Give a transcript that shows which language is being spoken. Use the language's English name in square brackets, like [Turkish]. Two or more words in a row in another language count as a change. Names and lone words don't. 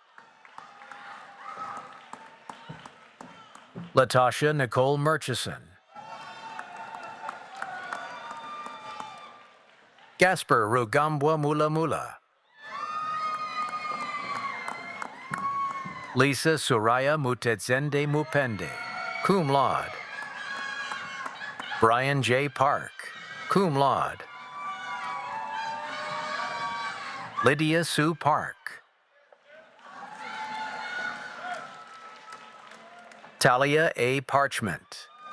[English] Latasha Nicole Murchison. Gasper Rugambwa Mula Mula. Lisa Suraya Mutetsende Mupende, [Latin] cum laude. [English] Brian J. Park, [Latin] cum laude. [English] Lydia Sue Park. Talia A. Parchment.